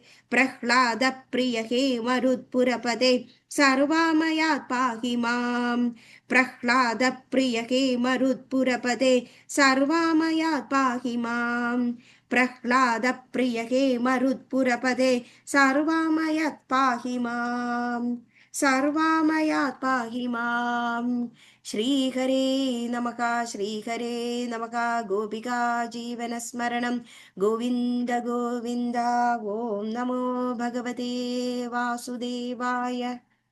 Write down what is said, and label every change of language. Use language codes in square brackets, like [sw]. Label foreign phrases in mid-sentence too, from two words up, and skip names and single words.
[sa] प्रह्लाद प्रिय हे मरुत्पुरपदे सर्वामयात् पाहि माम् प्रह्लाद प्रिय हे मरुत्पुरपदे सर्वामयात् पाहि माम् प्रह्लाद प्रिय हे मरुत्पुरपदे सर्वामयात् पाहि माम् സർവാമയാത് പാഹി മാം. ശ്രീഹരേ നമഃ. ശ്രീഹരേ നമഃ. ഗോപികാ ജീവനസ്മരണം ഗോവിന്ദ ഗോവിന്ദ. ഓം നമോ ഭഗവതേ വാസുദേവായ.